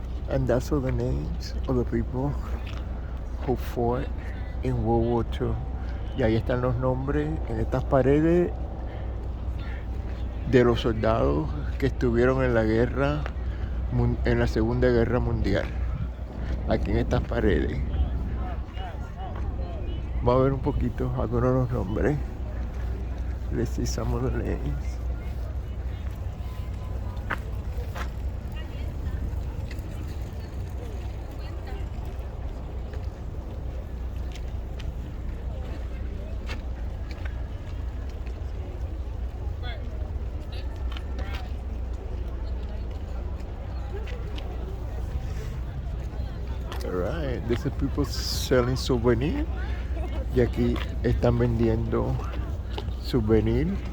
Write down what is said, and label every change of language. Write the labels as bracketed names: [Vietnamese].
[English] And that's all the names of the people who fought in World War II. [Spanish] Y ahí están los nombres en estas paredes de los soldados que estuvieron en la guerra, en la Segunda Guerra Mundial. Aquí en estas paredes. Vamos a ver un poquito algunos de los nombres. [English] Let's see some of the names. Alright, this is people selling souvenirs. [Spanish] Y aquí están vendiendo souvenirs.